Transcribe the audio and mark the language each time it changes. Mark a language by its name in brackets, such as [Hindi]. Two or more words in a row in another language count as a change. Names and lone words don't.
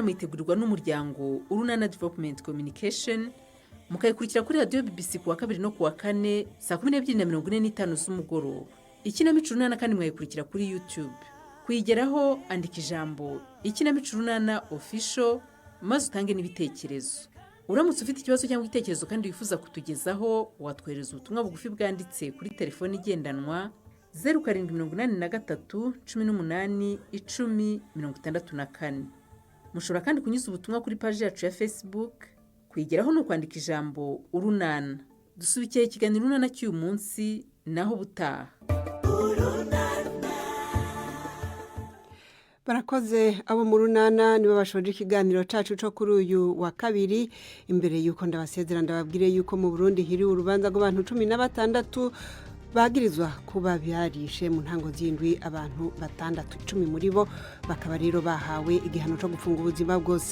[Kinyarwanda] mwitegurirwa n'umuryango urunana [English] development communication [Kinyarwanda] mukayikurikira kuri radiyo BBC kuwa 2 no kuwa 4 saa 12:45 z'umugoroba ikinamico urunana kandi mwayikurikira kuri YouTube kuyigeraho andika ijambo ikinamico urunana official maze utange n'ibitekerezo uramutse ufite ikibazo cyangwa igitekerezo kandi wifuza kutugezaho watwohereza ubutumwa bugufi bwanditse kuri telefone igendanwa 0783 18 10 mushobora kandi kunyuza ubutumwa kuri page yacu ya Facebook kwigeraho no kwandika ijambo urunana dusubikiye ikiganiro urunana cy'uyu munsi naho butaha [Rundi] barakoze abo mu runana nibo bashoje ikiganiro cacu cyo kuri uyu wa kabiri imbere yuko ndabasezera ndababwire yuko mu Burundi hiri urubanza rw'abantu 16 bagirizwa kuba byarishe mu ntango z'indwi abantu 10 muri bo bakaba rero bahawe igihano cyo gufunga ubuzima bwose.